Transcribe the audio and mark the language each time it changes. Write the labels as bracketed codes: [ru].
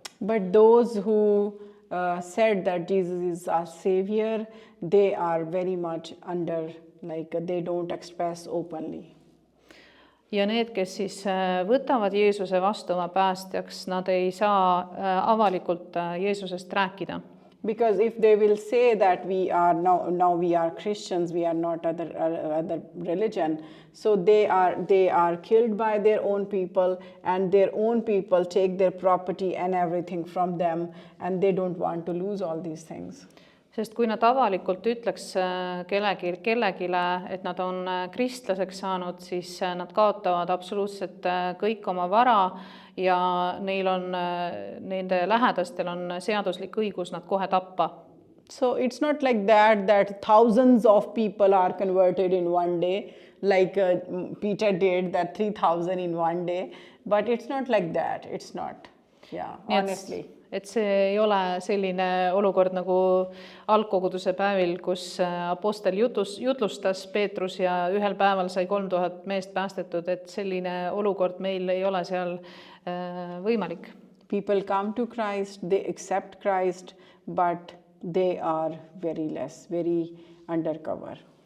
[en] But those who said that Jesus is our savior, they are very much under, like they don't express openly. [et] Ja need, kes siis võtavad Jeesuse vastu oma päästjaks, nad ei saa avalikult Jeesusest rääkida. [en] Because if they will say that we are now we are Christians, we are not other religion, so they are killed by their own people, and their own people take their property and everything from them, and they don't want to lose all these things. [et] Sest kui nad avalikult ütleks kellegile, et nad on kristlaseks saanud, siis nad kaotavad absoluutselt kõik oma vara ja neil on, nende lähedastel on seaduslik õigus nad kohe tappa. [en] So it's not like that thousands of people are converted in one day, like Peter did, that 3,000 in one day, but it's not like that. It's not, yeah, honestly. [et] Et see ei ole selline olukord nagu algkoguduse päevil, kus apostel jutlustas Peetrus ja ühel päeval sai 3000 meest päästetud, et selline olukord meil ei ole seal võimalik. [en] People come to Christ, they accept Christ, but they are very less, very undercover.